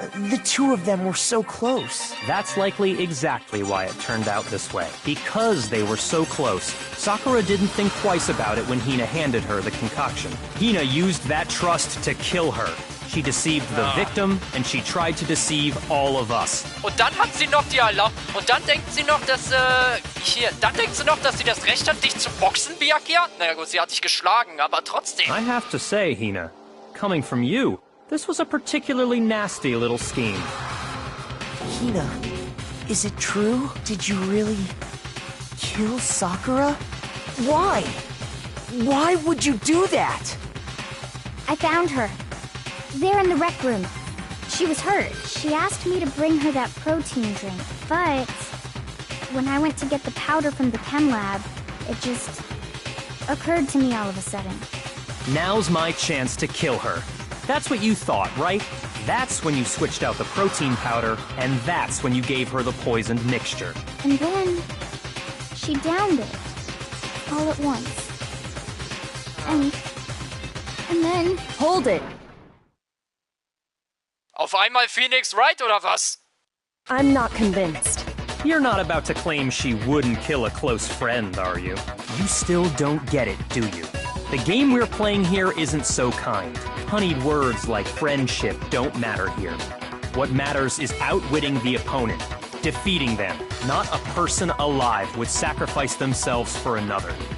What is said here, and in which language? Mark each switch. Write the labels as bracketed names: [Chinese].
[English] the two of them were so close. That's likely exactly why it turned out this way. Because they were so close, Sakura didn't think twice about it when Hina handed her the concoction. Hina used that trust to kill her. She deceived the victim, and she tried to deceive all of us. [German] Und dann hat sie noch die Und dann denkt sie noch, dass, dann denkt sie noch, dass sie das Recht hat, dich zu boxen, Byakuya? Naja gut, sie hat dich geschlagen, aber trotzdem. [English] I have to say, Hina, coming from you, this was a particularly nasty little scheme. Hina, is it true? Did you really... kill Sakura? Why? Why would you do that? I found her. There in the rec room. She was hurt. She asked me to bring her that protein drink, but... when I went to get the powder from the chem lab, it just... occurred to me all of a sudden. Now's my chance to kill her. That's what you thought, right? That's when you switched out the protein powder, and that's when you gave her the poisoned mixture. And then... she downed it. All at once. And then... Hold it. [German] Auf einmal Phoenix Wright oder was? [English] I'm not convinced. You're not about to claim she wouldn't kill a close friend, are you? You still don't get it, do you? The game we're playing here isn't so kind. Honeyed words like friendship don't matter here. What matters is outwitting the opponent, defeating them. Not a person alive would sacrifice themselves for another.